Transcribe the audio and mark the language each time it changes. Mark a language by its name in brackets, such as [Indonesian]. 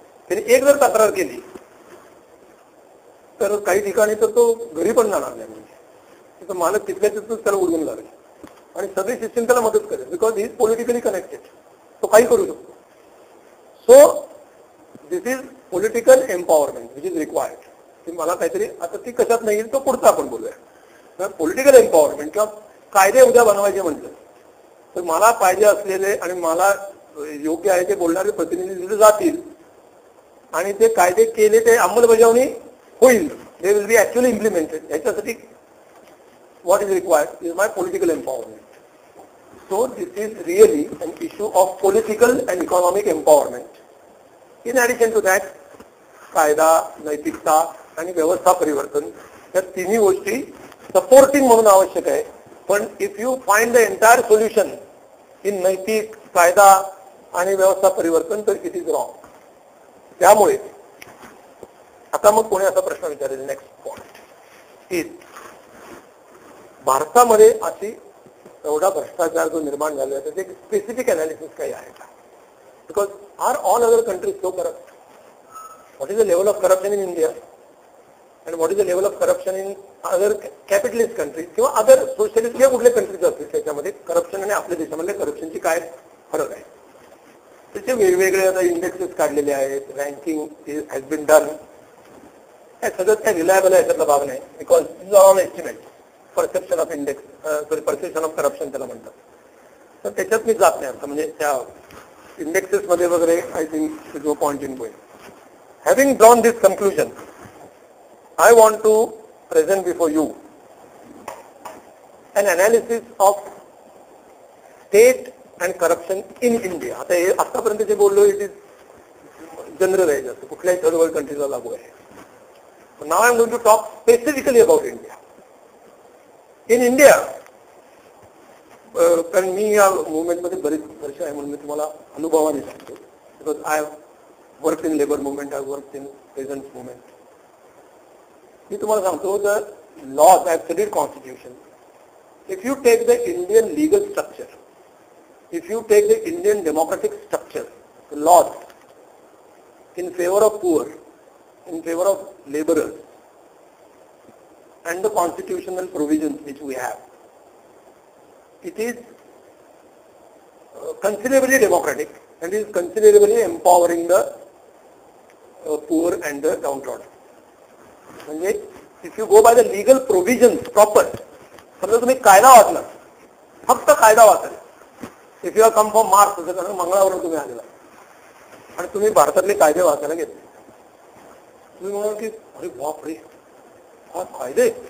[Marathi] त्याने एक जर तक्रार केली तर काही ठिकाणी तर तो घरी पण जाणार नाही. म्हणजे मालक तिथल्या तिथूनच त्याला उडवून लागेल आणि सगळी सिस्टीम त्याला मदत करेल, [English] Because he is politically connected. [Marathi] तो काही करू शकतो. [English] So this is political empowerment which is required. [Marathi] की मला काहीतरी, आता ती कशात नाही येईल तो पुढचा आपण बोलूया. पॉलिटिकल एम्पॉवरमेंट किंवा कायदे उद्या बनवायचे म्हटलं तर मला पाहिजे असलेले आणि मला योग्य आहे ते बोलणारे प्रतिनिधी तिथे जातील आणि ते कायदे केले, ते अंमलबजावणी होईल, [English] They will be actually implemented. [Marathi] याच्यासाठी [English] what is required is my political empowerment. So this is really an issue of political and economic empowerment. In addition to that, [Marathi] कायदा, नैतिकता आणि व्यवस्था परिवर्तन या तिन्ही गोष्टी सपोर्टिंग म्हणून आवश्यक आहे. [English] पण if you find the entire solution in [Marathi] नैतिक, कायदा आणि व्यवस्था परिवर्तन तर [English] It is wrong. [Marathi] त्यामुळे आता मग कोणी असा प्रश्न विचारेल, [English] next point is [Marathi] भारतामध्ये अशी एवढा भ्रष्टाचार जो निर्माण झाला आहे त्याचे स्पेसिफिक अनालिसिस काही आहे का? [English] Because are all other countries so corrupt? What is the level of corruption in India and what is the level of corruption in other capitalist countries किंवा other socialist [Marathi] किंवा कुठले कंट्रीज असतील त्याच्यामध्ये corruption आणि आपल्या देशामधल्या करप्शनची काय फरक आहे? त्याचे वेगवेगळे आता इंडेक्सेस काढलेले आहेत, [English] Ranking has been done. [Marathi] हे सगळं काय रिलायबल आहे त्यातला भाग नाही, [English] Because is on estimate. Perception of index, perception of corruption [Marathi] त्याला म्हणतात. तर त्याच्यात मी जात नाही. आता म्हणजे त्या इंडेक्सेस मध्ये वगैरे [English] I think no point in going. [Marathi] Having drawn this conclusion, I want to present before you [English] an analysis of state and corruption in India. [Marathi] आता हे आतापर्यंत जे बोललो इट इज जनरल आहे, जसं कुठल्याही थर्ड वर्ल्ड कंट्रीला लागू आहे. [English] Now I am going to talk specifically about India. In India, [Marathi] कारण मी या मुवमेंटमध्ये बरेच वर्ष आहे म्हणून मी तुम्हाला अनुभवाने सांगतो. [English] Because I work in labour movement, I work in peasants movement. [Marathi] मी तुम्हाला सांगतो [English] The laws, I have studied constitution. If you take the Indian legal structure, if you take the Indian democratic structure, the laws in favor of poor, in favor of laborers, and the constitutional provisions which we have, it is considerably democratic and is considerably empowering the poor and the downtrodden. [Marathi] म्हणजे [English] if you go by the legal provisions proper, [Marathi] समजा तुम्ही कायदा वाचला, फक्त कायदा वाचाल. [English] if you are come from Mars, [Marathi] कारण मंगळावरून तुम्ही आलेला आणि तुम्ही भारतातले कायदे वाचायला घेतले, तुम्ही म्हणाल की अरे बापरे हा कायदे.